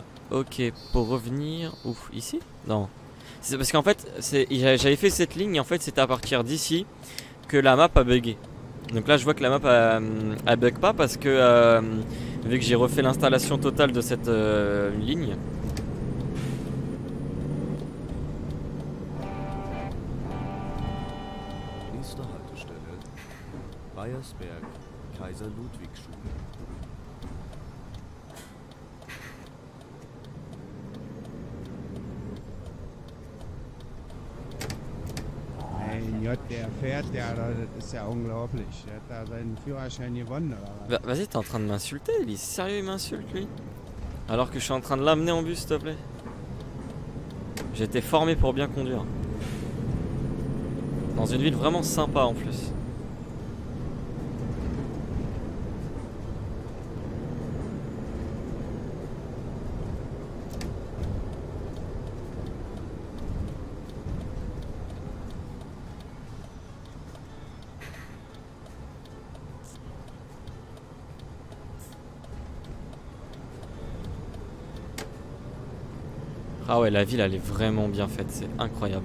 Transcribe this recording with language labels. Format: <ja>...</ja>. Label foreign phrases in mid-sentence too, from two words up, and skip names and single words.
<fr>Ok, pour revenir... Ouf, ici? Non. C'est parce qu'en fait, j'avais fait cette ligne et en fait c'était à partir d'ici que la map a bugué. Donc là je vois que la map a bug pas parce que vu que j'ai refait l'installation totale de cette ligne.</fr> <de>Nächste Haltestelle, Bayersberg, Kaiser-Ludwig-Schule. Mein Gott, der fährt ja, das ist ja unglaublich. Der hat da seinen Führerschein gewonnen, oder was?</de> <fr>Vas-y, t'es en train de m'insulter, Ellie. Sérieux, il m'insulte lui? Alors que je suis en train de l'amener en bus, s'il te plaît. J'ai été formé pour bien conduire. Dans une ville vraiment sympa en plus. Ah ouais, la ville elle est vraiment bien faite, c'est incroyable.</fr>